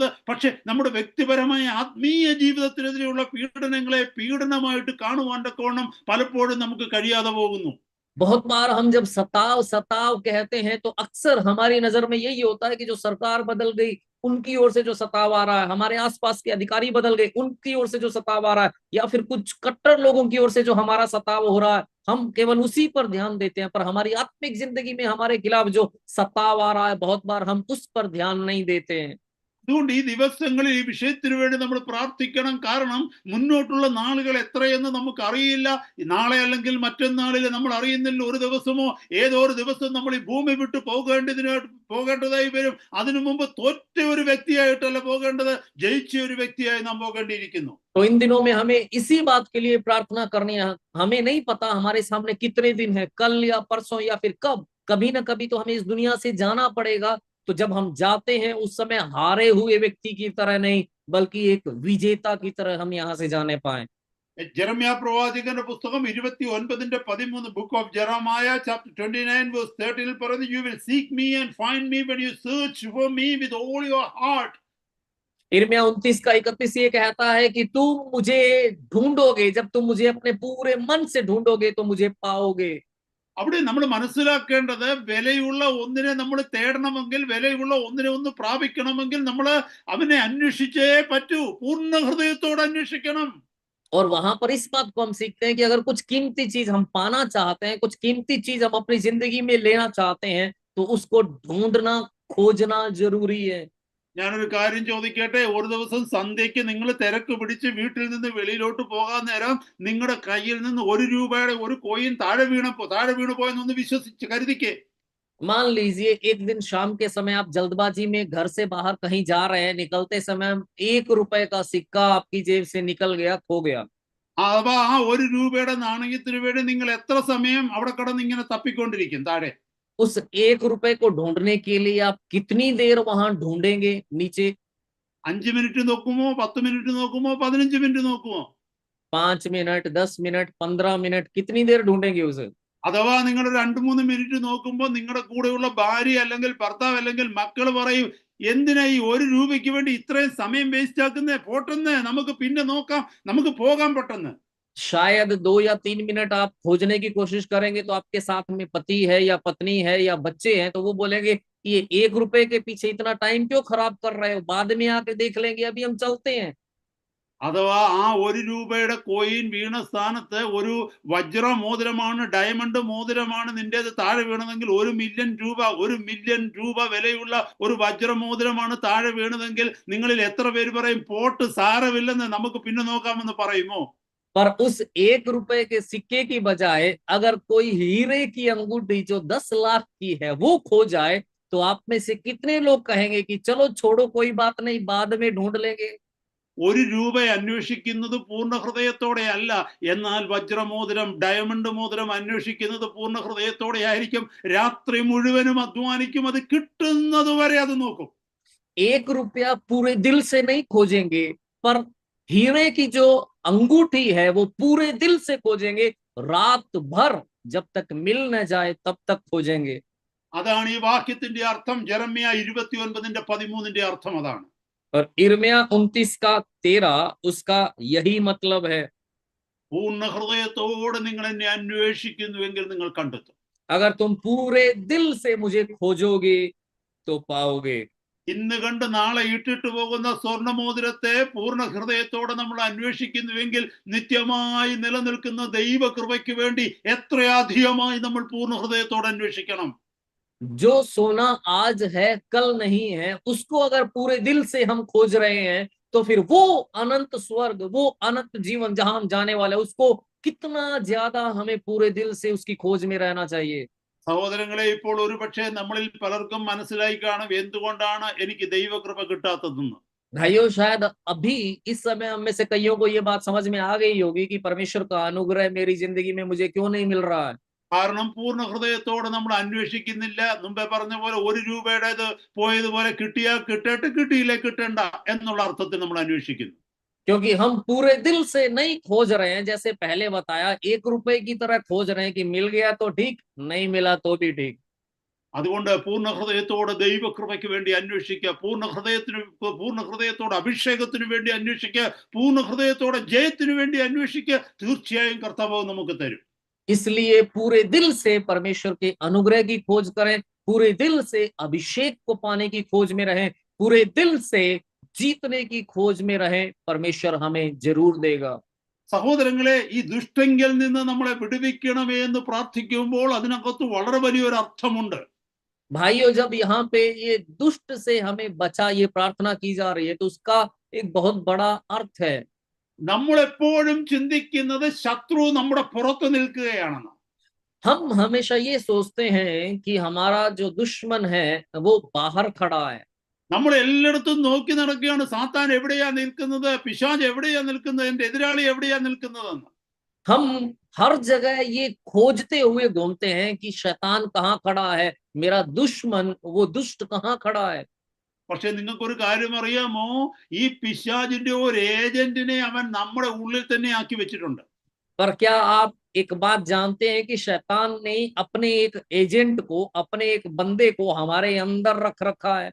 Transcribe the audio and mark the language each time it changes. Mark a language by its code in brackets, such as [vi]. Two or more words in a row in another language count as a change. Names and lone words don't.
[ml] പക്ഷെ നമ്മുടെ വ്യക്തിപരമായ ആത്മീയ ജീവിതത്തിനെതിരെയുള്ള പീഡനങ്ങളെ പീഡനമായിട്ട് കാണുവാൻ തക്കവണ്ണം പലപ്പോഴും നമുക്ക് കഴിയാതെ പോകുന്നു. [hi] बहुत बार हम जब सताव कहते हैं, तो अक्सर हमारी नजर में यही होता है कि जो सरकार बदल गई, उनकी ओर से जो सताव आ रहा है, हमारे आसपास के अधिकारी बदल गए, उनकी ओर से जो सताव आ रहा है, या फिर कुछ कट्टर लोगों की ओर से जो हमारा सताव हो रहा है, हम केवल उसी पर ध्यान देते हैं। पर हमारी आत्मिक जिंदगी में हमारे खिलाफ जो सताव आ रहा है, बहुत बार हम उस पर ध्यान नहीं देते हैं। [ml] അതുകൊണ്ട് ഈ ദിവസങ്ങളിൽ ഈ വിഷയത്തിന് വേണ്ടി നമ്മൾ പ്രാർത്ഥിക്കണം. കാരണം മുന്നോട്ടുള്ള നാളുകൾ എത്രയെന്ന് നമുക്ക് അറിയില്ല. നാളെ അല്ലെങ്കിൽ മറ്റന്നാളിൽ നമ്മൾ അറിയുന്നില്ല. ഒരു ദിവസമോ ഏതോ ഒരു ദിവസം നമ്മൾ ഈ ഭൂമി വിട്ട് പോകേണ്ടതായി വരും. അതിനു മുമ്പ് തോറ്റ ഒരു വ്യക്തിയായിട്ടല്ല പോകേണ്ടത്, ജയിച്ച ഒരു വ്യക്തിയായി നാം പോകേണ്ടിയിരിക്കുന്നു. [hi] तो इन दिनों में हमें इसी बात के लिए प्रार्थना करनी है। हमें नहीं पता हमारे सामने कितने दिन है, कल या परसों या फिर कब, कभी ना कभी तो हमें इस दुनिया से जाना पड़ेगा। तो जब हम जाते हैं, उस समय हारे हुए व्यक्ति की तरह नहीं, बल्कि एक विजेता की तरह हम यहाँ से जाने पाए। [ml] ജെറമ്യാ പ്രവാചകന്റെ പുസ്തകം 29:13, [en] book of Jeremiah chapter [ml] 29:13 പറയുന്നു: [en] you will seek me and find me when you search for me with all your heart. [hi] यिर्मयाह 29:31 ये कहता है कि तुम मुझे ढूंढोगे, जब तुम मुझे अपने पूरे मन से ढूंढोगे तो मुझे पाओगे। [ml] അവിടെ നമ്മൾ മനസ്സിലാക്കേണ്ടത്, വിലയുള്ള ഒന്നിനെ നമ്മൾ തേടണമെങ്കിൽ, വിലയുള്ള ഒന്നിനെ ഒന്ന് പ്രാപിക്കണമെങ്കിൽ നമ്മൾ അവനെ അന്വേഷിച്ചേ പറ്റൂ. പൂർണ്ണ ഹൃദയത്തോടെ അന്വേഷിക്കണം. [hi] और वहां पर इस बात को हम सीखते हैं कि अगर कुछ कीमती चीज हम पाना चाहते हैं, कुछ कीमती चीज हम अपनी जिंदगी में लेना चाहते हैं, तो उसको ढूंढना, खोजना जरूरी है। [ml] ഞാനൊരു കാര്യം ചോദിക്കട്ടെ. ഒരു ദിവസം സന്ധ്യയ്ക്ക് നിങ്ങൾ തിരക്ക് പിടിച്ച് വീട്ടിൽ നിന്ന് വെളിയിലോട്ട് പോകാൻ നേരം നിങ്ങളുടെ കയ്യിൽ നിന്ന് 1 രൂപയുടെ ഒരു കോയിൻ താഴെ വീണു പോയെന്നൊന്ന് വിശ്വസിച്ച് കരുതിക്കേ. [hi] मान लीजिए एक दिन शाम के समय आप जल्दबाजी में घर से बाहर कहीं जा रहे हैं, निकलते समय 1 रुपए का सिक्का आपकी जेब से निकल गया, खो गया। [ml] അഥവാ ആ 1 രൂപയുടെ നാണയത്തിന് വേണ്ടി നിങ്ങൾ എത്ര സമയം അവിടെ കിടന്ന് ഇങ്ങനെ തപ്പിക്കൊണ്ടിരിക്കും താഴെ? [hi] उस 1 रुपए को ढूंढने के लिए आप कितनी देर वहां ढूंढेंगे नीचे? [ml] 5 മിനിറ്റ് നോക്കുമോ, 10 മിനിറ്റ് നോക്കുമോ, 15 മിനിറ്റ് നോക്കുമോ? [hi] 5 मिनट, 10 मिनट, 15 मिनट, कितनी देर ढूंढेंगे उसे? [ml] അഥവാ നിങ്ങൾ 2-3 മിനിറ്റ് നോക്കുമ്പോൾ നിങ്ങളുടെ കൂടെയുള്ള ഭാര്യ അല്ലെങ്കിൽ ഭർത്താവ് അല്ലെങ്കിൽ മക്കൾ പറയും, എന്തിനാ ഈ 1 രൂപയ്ക്ക് വേണ്ടി ഇത്രയും സമയം വേസ്റ്റ് ആക്കുന്നേ, പോട്ടെന്ന്, നമുക്ക് പിന്നെ നോക്കാം, നമുക്ക് പോകാൻ പെട്ടെന്ന്. [hi] शायद 2 या 3 मिनट आप खोजने की कोशिश करेंगे तो आपके साथ में पति है या पत्नी है या बच्चे हैं, तो वो बोलेंगे ये 1 रुपए के पीछे इतना टाइम क्यों खराब कर रहे हो, बाद में आके देख लेंगे, अभी हम चलते हैं। [ml] അഥവാ ആ 1 രൂപയുടെ കോയിൻ വീണ സ്ഥാനത്ത് ഒരു വജ്ര മോതിരമാണ്, ഡയമണ്ട് മോതിരമാണ് നിന്റേത് താഴെ വീണതെങ്കിൽ 1 മില്യൺ രൂപ വിലയുള്ള ഒരു വജ്ര മോതിരമാണ് താഴെ വീണതെങ്കിൽ നിങ്ങളിൽ എത്ര പേര് പറയും, പോട്ട് സാരമില്ലെന്ന്, നമുക്ക് പിന്നെ നോക്കാമെന്ന് പറയുമോ? [hi] पर उस 1 रुपए के सिक्के की बजाय अगर कोई हीरे की अंगूठी जो 10 लाख की है वो खो जाए, तो आप में से कितने लोग कहेंगे कि चलो छोड़ो, कोई बात नहीं, बाद में ढूंढ लेंगे। [ml] 1 രൂപ അന്വേഷിക്കുന്നത് പൂർണ്ണ ഹൃദയത്തോടെ അല്ല, എന്നാൽ വജ്രമോതിരം, ഡയമണ്ട് മോതിരം അന്വേഷിക്കുന്നത് പൂർണ്ണ ഹൃദയത്തോടെ ആയിരിക്കും. രാത്രി മുഴുവനും അധ്വാനിക്കും, അത് കിട്ടുന്നത് വരെ അത് നോക്കും. [hi] 1 रुपया पूरे दिल से नहीं खोजेंगे, पर हीरे की जो अंगूठी है वो पूरे दिल से खोजेंगे, रात भर, जब तक मिल न जाए तब तक खोजेंगे। [ml] അതാണ് ഈ വാക്യത്തിന്റെ അർത്ഥം. ജെറമ്യ 29:13 അർത്ഥം അതാണ്. [hi] और इर्मिया 29:13 उसका यही मतलब है। [ml] പൂർണ്ണ ഹൃദയത്തോടെ നിങ്ങൾ എന്നെ അന്വേഷിക്കുന്നുവെങ്കിൽ നിങ്ങൾ കണ്ടെത്തും. [hi] अगर तुम पूरे दिल से मुझे खोजोगे तो पाओगे। [ml] ഇന്ന് കണ്ട് നാളെ ഇട്ടിട്ട് പോകുന്ന സ്വർണ്ണമോതിരത്തെ പൂർണ്ണ ഹൃദയത്തോടെ നമ്മൾ അന്വേഷിക്കുന്നുവെങ്കിൽ നിത്യമായി നിലനിൽക്കുന്ന ദൈവകൃപയ്ക്ക് വേണ്ടി എത്രയധികമായി നമ്മൾ പൂർണ്ണ ഹൃദയത്തോടെ അന്വേഷിക്കണം. [hi] जो सोना आज है कल नहीं है, उसको अगर पूरे दिल से हम खोज रहे हैं, तो फिर वो अनंत स्वर्ग, वो अनंत जीवन जहां हम जाने वाले हैं, उसको कितना ज्यादा हमें पूरे दिल से उसकी खोज में रहना चाहिए। [ml] സഹോദരങ്ങളെ, ഇപ്പോൾ ഒരുപക്ഷെ നമ്മളിൽ പലർക്കും മനസ്സിലായി കാണും എന്തുകൊണ്ടാണ് എനിക്ക് ദൈവകൃപ കിട്ടാത്തതെന്ന്. [hi] भाइयों, शायद अभी इस समय हम में से कईयों को ये बात समझ में आ गई होगी कि परमेश्वर का अनुग्रह मेरी जिंदगी में मुझे क्यों नहीं मिल रहा है। [ml] കാരണം പൂർണ്ണ ഹൃദയത്തോടെ നമ്മൾ അന്വേഷിക്കുന്നില്ല. മുമ്പേ പറഞ്ഞ പോലെ 1 രൂപയുടേത് പോയതുപോലെ കിട്ടിയാൽ കിട്ടട്ടെ, കിട്ടിയില്ലേ കിട്ടണ്ട എന്നുള്ള അർത്ഥത്തിൽ നമ്മൾ അന്വേഷിക്കുന്നു. [hi] क्योंकि हम पूरे दिल से नहीं खोज रहे हैं, जैसे पहले बताया, 1 रुपए की तरह खोज रहे हैं कि मिल गया तो ठीक, नहीं मिला तो भी ठीक। [ml] അതുകൊണ്ട് പൂർണ്ണ ഹൃദയത്തോടെ ദൈവകൃപയ്ക്ക് വേണ്ടി അന്വേഷിക്കുക, പൂർണ്ണ ഹൃദയത്തോടെ അഭിഷേകത്തിന് വേണ്ടി അന്വേഷിക്കുക, പൂർണ്ണ ഹൃദയത്തോടെ ജയത്തിന് വേണ്ടി അന്വേഷിക്കുക. തീർച്ചയായും കർത്താവ് നമുക്ക് തരും. [hi] इसलिए पूरे दिल से परमेश्वर के अनुग्रह की खोज करें, पूरे दिल से अभिषेक को पाने की खोज में रहें, पूरे दिल से जीतने की खोज में रहें, परमेश्वर हमें जरूर देगा। [ml] സഹോദരങ്ങളെ, ഈ ദുഷ്ടങ്കിൽ നിന്ന് നമ്മളെ വിടുവിക്കണമേ എന്ന് പ്രാർത്ഥിക്കുമ്പോൾ അതിനകത്ത് വളരെ വലിയൊരു അർത്ഥമുണ്ട്. [hi] भाइयों, जब यहाँ पे ये दुष्ट से हमें बचा, ये प्रार्थना की जा रही है, तो उसका एक बहुत बड़ा अर्थ है। [ml] നമ്മൾ എപ്പോഴും ചിന്തിക്കുന്നത് ശത്രു നമ്മുടെ പുറത്ത് നിൽക്കുകയാണെന്ന്. [hi] हम हमेशा ये सोचते हैं कि हमारा जो दुश्मन है वो बाहर खड़ा है। [ml] നമ്മൾ എല്ലായിടത്തും നോക്കി നടക്കുകയാണ്, സാത്താൻ എവിടെയാ നിൽക്കുന്നത്, പിശാച് എവിടെയാ നിൽക്കുന്നത്, എന്റെ എതിരാളി എവിടെയാ നിൽക്കുന്നതെന്ന്. [hi] हम हर जगह ये खोजते हुए घूमते हैं कि शैतान कहाँ खड़ा है, मेरा दुश्मन, वो दुष्ट कहाँ खड़ा है। [ml] പക്ഷെ നിങ്ങൾക്കൊരു കാര്യം അറിയാമോ, ഈ പിശാചിന്റെ ഒരു ഏജന്റിനെ അവൻ നമ്മുടെ ഉള്ളിൽ തന്നെ ആക്കി വെച്ചിട്ടുണ്ട്. [hi] पर क्या आप एक बात जानते हैं कि शैतान ने अपने एक एजेंट को, अपने एक बंदे को हमारे अंदर रख रखा है।